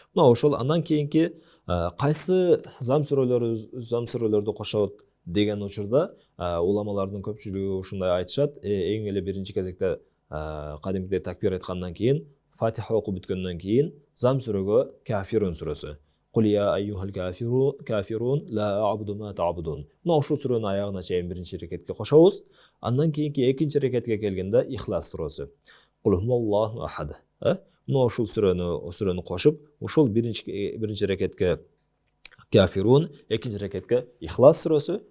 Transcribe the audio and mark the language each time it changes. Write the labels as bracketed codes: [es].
[ky] Мына ошол андан кийинки кайсы зам сүрөлөрдү кошот деген учурда уламалардын көпчүлүгү ушундай айтышат. Эң эле биринчи кезекте кадимкидей такбир айткандан кийин, Фатиха окуп бүткөндөн кийин зам сүрөгө Кафирун сүрөсү. [ar] Кул я айюхал кафирун ла а'буду ма та'будун. [ky] Мына ушул сүрөнүн аягына чейин биринчи рекетке кошобуз. Андан кийинки экинчи рекетке келгенде Ихлас сүрөсү. [ar] Кул хумаллаху ахад. [ky] Мына ушул сүрөнү кошуп, ушул биринчи рекетке Кафирун, экинчи рекетке Ихлас сүрөсү.